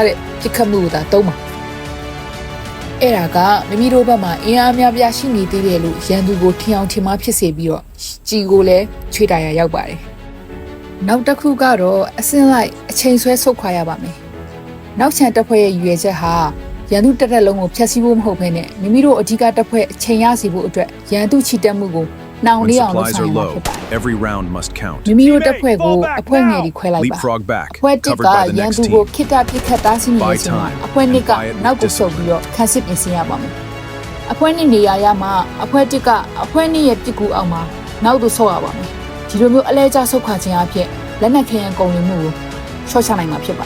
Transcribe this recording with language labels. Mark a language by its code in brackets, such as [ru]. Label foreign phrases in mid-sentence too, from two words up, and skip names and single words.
[my] တဲ့ပစ်ခတ်မှုကိုသာသုံးပါ။အဲ့ဒါကမိမိတို့ဘက်မှာအင်အားများပြားရှိနေသေးတယ်လို့ရန်သူကိုထင်အောင်ထင်မှားဖြစ်စေပြီးတော့ကြီးကိုလည်းချွေတာရရောက်ပါတယ်။နောက်တစ်ခုကတော့အစင်းလိုက်အချိန်ဆွဲဆုတ်ခွာရပါမယ်။နောက်ချန်တပ်ဖွဲ့ရဲ့ရည်ရွယ်ချက်ဟာရန်သူတက်တက်လုံးကိုဖျက်ဆီးဖို့မဟုတ်ဘဲနဲ့မိမိတို့အဓိကတပ်ဖွဲ့အချိန်ရစီဖို့အတွက်ရန်သူချီတက်မှုကိုနှောင်လေးအောင်လုပ်ဆောင်ရမှာဖြစ်ပါတယ်။ [en] Every round must count. [my] မိမိတို့တပ်ဖွဲ့ကိုအဖွဲ့ငယ်တွေခွဲလိုက်ပါ [en] Leapfrog back. [my] အဖွဲ့တစ်ကရန်သူကိုခိတ္တပစ်ခတ်တားဆီးနေချိန်မှာအဖွဲ့နှစ်ကနောက်ကိုဆုတ်ပြီးတော့ခန်းစစ်ပြင်ဆင်ရပါမယ်။အဖွဲ့နှစ်နေရာရမှာအဖွဲ့တစ်ကအဖွဲ့နှစ် ရဲ့ပစ်ကူအောက်မှာနောက်သို့ဆုတ်ရပါမယ်။ဒီလိုမျိုးအလဲကျဆုတ်ခွာခြင်းအဖြစ်လက်နက်ခဲယမ်းကုန်နေမှုကိုရှော့ချနိုင်မှာဖြစ်ပါတယ်